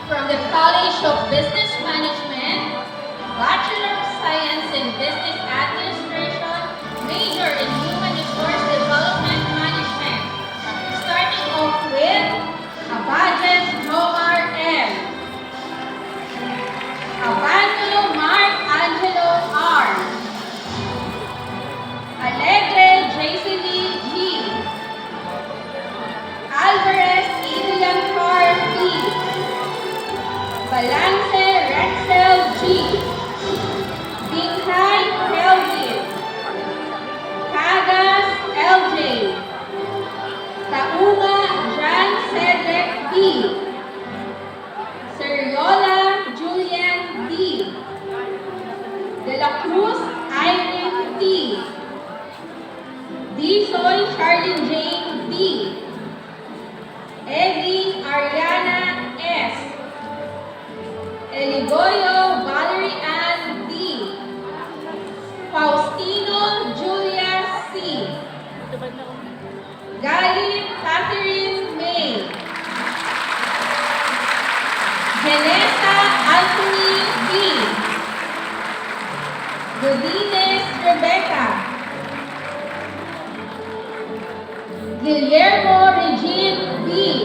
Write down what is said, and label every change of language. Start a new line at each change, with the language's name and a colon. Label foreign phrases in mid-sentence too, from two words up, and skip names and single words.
English: the College of Business Management, Bachelor of Science in Business Administration, major in Human Resource Development Management. Starting off with Abajes Romar M. Abando Mark Angelo R. Alegre Jaceline G. Alvarez Adrian Carr P. Balance Rexel G. Dinghay Kelvin. Cagas LJ. Tauma Jan Cedric B. Seriola Julian D. De la Cruz Irene T. Disoy Charlene Jane D. Evie Ariana S. Eligoyo Valerie Ann D. Faustino Julia C. Gali Catherine May. Vanessa Anthony B. Godinez Rebecca. Guillermo Regine B.